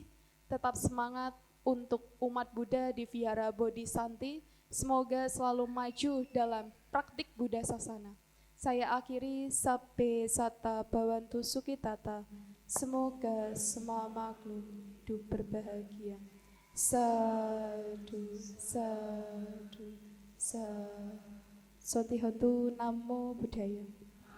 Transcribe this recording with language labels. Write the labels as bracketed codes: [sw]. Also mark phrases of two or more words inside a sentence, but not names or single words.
[id] Tetap semangat untuk umat Buddha di Vihara Bodhisanti, semoga selalu maju dalam praktik Buddha Sasana. Saya akhiri, [pi] Sabbe Sata Bhavantu Sukhitata. [id] Semoga semua makhluk hidup berbahagia. [pi] Sadu, sadu, sadu. Sotihotu Namo Buddhaya.